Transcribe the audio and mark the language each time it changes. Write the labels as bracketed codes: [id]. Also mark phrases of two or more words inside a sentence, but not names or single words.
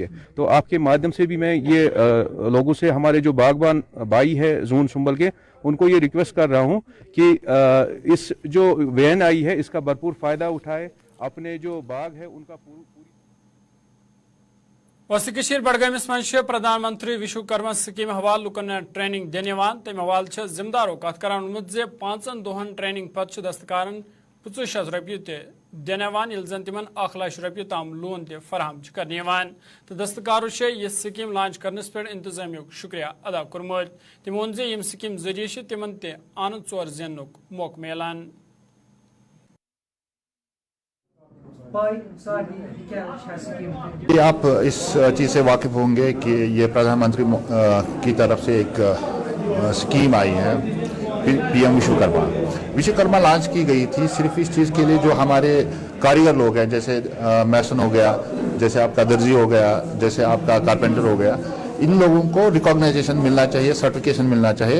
[ur] تو آپ کے مادھیم سے بھی میں یہ لوگوں سے ہمارے جو باغبان بھائی ہے زون سنبل کے ان کو یہ ریکویسٹ کر رہا ہوں کہ اس جو وین آئی ہے اس کا بھرپور فائدہ اٹھائے, اپنے جو باغ ہے ان کا پوری [ks] وسط کشیر بڈگامس مز پردھان منتری وشوکرما سکیم حوالہ لکن ٹریننگ دن تمہ حوالہ ذمہ دارو کت کران وونمت زِ 5 دۄہن ٹریننگ پتہ دستکارن 25,000 رۄپیہِ تہِ دن یل زن تمن 1,00,000 رۄپیہِ تام لون تہِ فراہم کرنے تو دستکارو یہ سکیم لانچ کرنس پہ انتظامیہ شکریہ ادا کورمت. تم وون زِ یم سکیم ذریعہ تمن تہِ آنند ژور زیننُک موقع میلان. [ur] آپ اس چیز سے واقف ہوں گے کہ یہ پردھان منتری کی طرف سے ایک اسکیم آئی ہے پی ایم وشوکرما لانچ کی گئی تھی صرف اس چیز کے لیے جو ہمارے کاریگر لوگ ہیں, جیسے میسن ہو گیا, جیسے آپ کا درزی ہو گیا, جیسے آپ کا کارپینٹر ہو گیا, ان لوگوں کو ریکاگنائزیشن ملنا چاہیے, سرٹیفکیشن ملنا چاہیے.